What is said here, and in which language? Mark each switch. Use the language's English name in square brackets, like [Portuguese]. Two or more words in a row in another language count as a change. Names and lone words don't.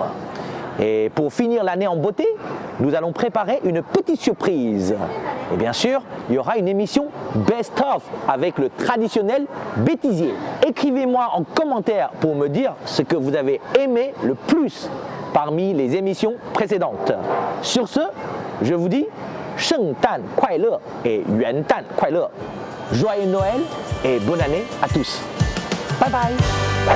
[French] Et pour finir l'année en beauté, nous allons préparer une petite surprise. Et bien sûr, il y aura une émission Best of avec le traditionnel bêtisier. Écrivez-moi en commentaire pour me dire ce que vous avez aimé le plus parmi les émissions précédentes. Sur ce, je vous dis [Chinese] 圣诞快乐 [French] et [Chinese] 元旦快乐. [French] Joyeux Noël et bonne année à tous. Bye bye.